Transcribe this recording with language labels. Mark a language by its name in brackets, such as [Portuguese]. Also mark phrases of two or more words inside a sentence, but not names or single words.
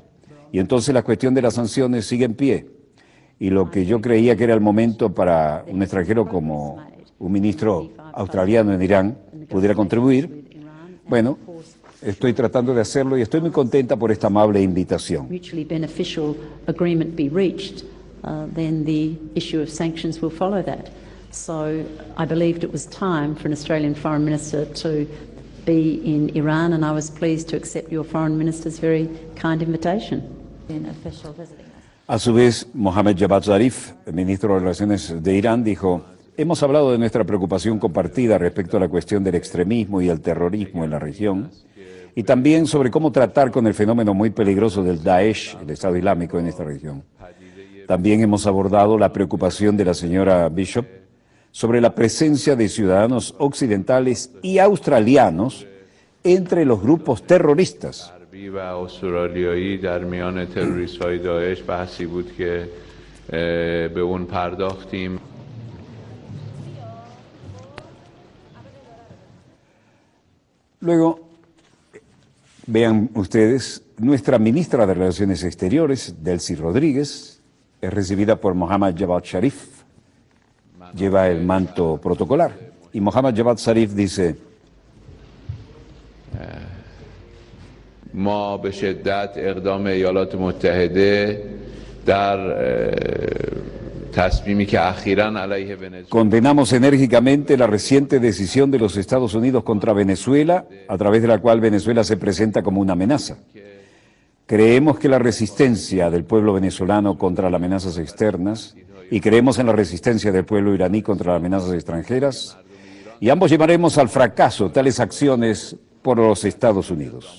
[Spanish] Y entonces la cuestión de las sanciones sigue en pie. Y lo que yo creía que era el momento para un extranjero como un ministro australiano en Irán pudiera contribuir, bueno, estoy tratando de hacerlo y estoy muy contenta por esta amable invitación. [English] Mutually beneficial agreement be reached, then the issue of sanctions will follow that. So I believed it was time for an Australian Foreign Minister to be in Iran, and I was pleased to accept your Foreign Minister's very kind invitation. [Spanish] A su vez, Mohammad Javad Zarif, el ministro de Relaciones de Irán, dijo: hemos hablado de nuestra preocupación compartida respecto a la cuestión del extremismo y el terrorismo en la región, y también sobre cómo tratar con el fenómeno muy peligroso del Daesh, el Estado Islámico, en esta región. También hemos abordado la preocupación de la señora Bishop sobre la presencia de ciudadanos occidentales y australianos entre los grupos terroristas. [Persian] و استرالیایی در میان تروریست‌های داعش بحثی بود که به اون پرداختیم. [Spanish] Luego, vean ustedes, nuestra ministra de Relaciones Exteriores, Delcy Rodríguez, es recibida por Mohammad Javad Zarif, lleva el manto protocolar. Y Mohammad Javad Zarif dice: [Persian] ما به شدت اقدام ایالات متحده در تصمیمی که اخیراً علیه ونزوئلا [Spanish] condenamos enérgicamente la reciente decisión de los Estados Unidos contra Venezuela, a través de la cual Venezuela se presenta como una amenaza. Creemos que la resistencia del pueblo venezolano contra las amenazas externas, y creemos en la resistencia del pueblo iraní contra las amenazas extranjeras, y ambos llevaremos al fracaso tales acciones por los Estados Unidos.